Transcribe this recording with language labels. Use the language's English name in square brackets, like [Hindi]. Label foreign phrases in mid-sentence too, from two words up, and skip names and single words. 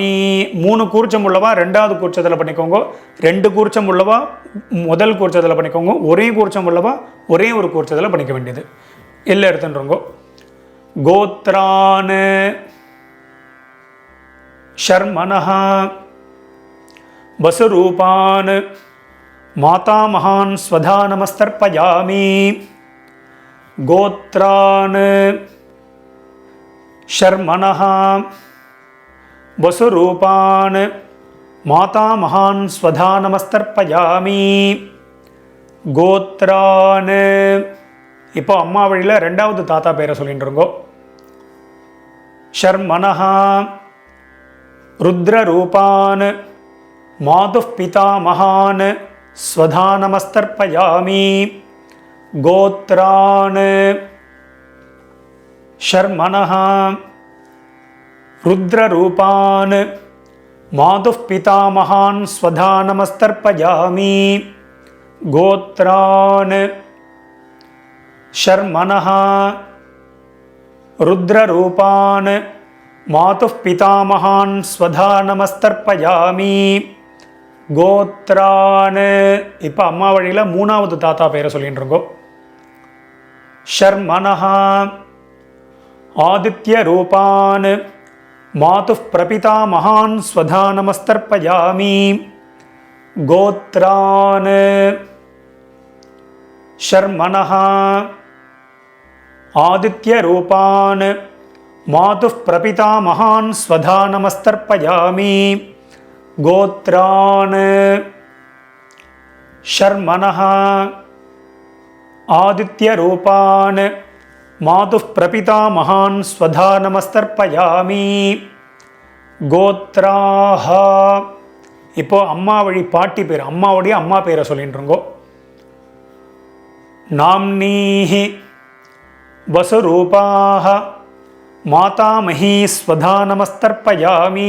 [Tamil] 3 கூர்ச்சம் உள்ளவா ரெண்டாவது கூர்ச்சத்தில் பண்ணிக்கோங்க. 2 கூர்ச்சம் உள்ளவா முதல் கூர்ச்சத்தில் பண்ணிக்கோங்க. ஒரே கூர்ச்சம் உள்ளவா ஒரே ஒரு கூர்ச்சத்தில் பண்ணிக்க வேண்டியது. எல்லாம் எடுத்துன்றோங்க. [Sanskrit] गोत्रान् शर्मणः वसुरूपान् माता महान् स्वधा नमस्तर्पयामि. गोत्रान् शर्मणः वसुरूपान् माता महान् स्वधा नमस्तर्पयामि. [Tamil] கோத்ரான் இப்போ அம்மா வழியில் ரெண்டாவது தாத்தா பேரை சொல்லிட்டு இருக்கோ. [Sanskrit] शर्मणः रुद्ररूपान् मातुः पिता महान् स्वधा नमस्तर्पयामि. गोत्रान् शर्मणः रुद्ररूपान् मातुः पिता महान् स्वधा नमस्तर्पयामि. गोत्रान् शर्मणः रुद्ररूपान् मातुः पिता महान् स्वधा नमस्तर्पयामि. [Tamil] கோத்ரான் இப்போ அம்மா வழியில் 3வது தாத்தா பேரை சொல்லிட்டு இருக்கோம். [Sanskrit] ஷர்மனஹ आदित्यरूपान् मातुः प्रपिता महान् स्वधा नमस्तर्पयामि. गोत्रान् शर्मणः आदित्यरूपान् मातुः प्रपिता महान् स्वधा नमस्तर्पयामि. गोत्रान् शर्मणः आदित्यरूपान् मातुः प्रपिता महान् स्वधा नमस्तर्पयामि. [Tamil] கோத்ராஹ இப்போ அம்மா வழி பாட்டி பேர், அம்மாவுடைய அம்மா பேரை சொல்லிட்டு இருக்கோம். [Sanskrit] नाम्नीः वसुरूपाः मातामही स्वधा नमस्तर्पयामि.